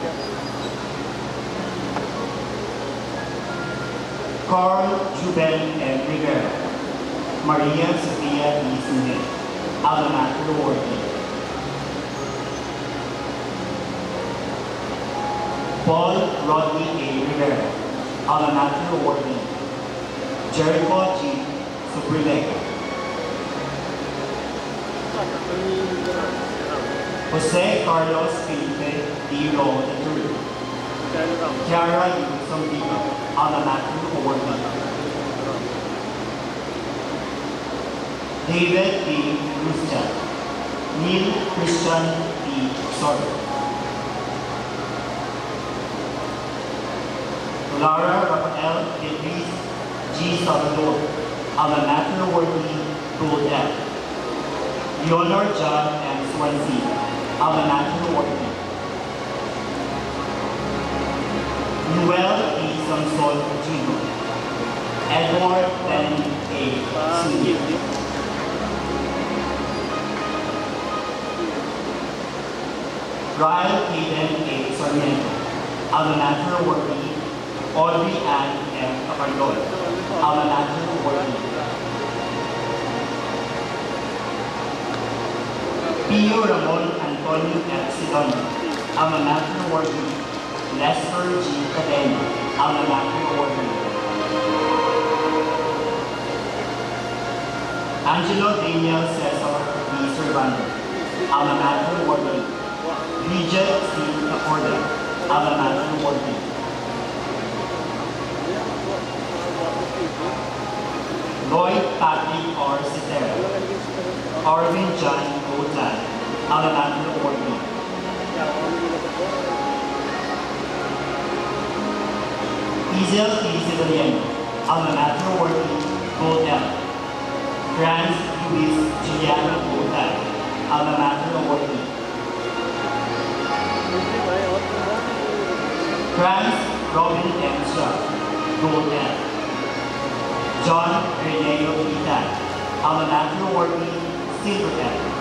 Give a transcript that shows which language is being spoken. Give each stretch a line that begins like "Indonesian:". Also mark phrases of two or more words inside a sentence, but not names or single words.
English: Carl Juben M. Rivera, Maria Sofia E. Smith, alma mater awardee. Paul Rodney A. Rivera, alma mater awardee. Jericho G. Suprilega. Jose Carlos Felipe D. Ro III, Kiara U. Sombigo, alma mater awardee. David B. Rustel, Neil Christian D. Sordo. Laura Rafael Beatriz G. Salvador, alma mater awardee, Gold F. Leonor John M. Swansea, alma mater awardee. Noel E. Samson Jr., Edward Ben A. Sr., Ryan Hayden A. Sarmiento, alma mater awardee. Audrey Ann M. Capardon, alma mater awardee. Pio Ramon Antonio F. Sidon, alma mater awardee. Lester G. Cadena, alma mater awardee. Angelo Daniel Cesar D. Servando, alma mater awardee. Bridget C. Caporda, alma mater awardee. Lloyd Patrick R. Citera, Arvin John Gotan, alma mater awardee. Izel P. Civiliano, alma mater awardee, Gold L. Franz Luis Giuliano Gotan, alma mater awardee. Franz Robin M. Struck, Gold L. John Reneo Itan, alma mater awardee, Silver L.